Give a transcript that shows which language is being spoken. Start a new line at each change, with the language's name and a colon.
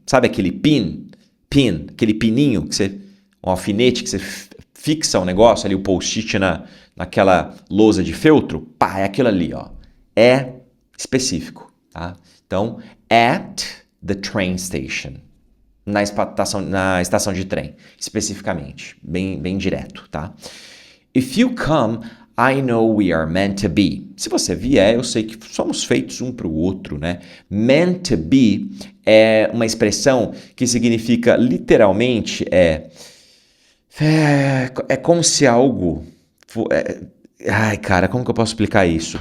Portuguese: Sabe aquele pin, aquele pininho um alfinete que você fixa o negócio ali, o post-it naquela lousa de feltro? Pá, é aquilo ali, ó. É específico, tá? Então,
English: at the train station.
Portuguese: na estação de trem, especificamente, bem direto, tá?
English: If you come, I know we are meant to be.
Portuguese: Se você vier, eu sei que somos feitos um para o outro, né? Meant to be é uma expressão que significa literalmente é como se algo ai, cara, como que eu posso explicar isso?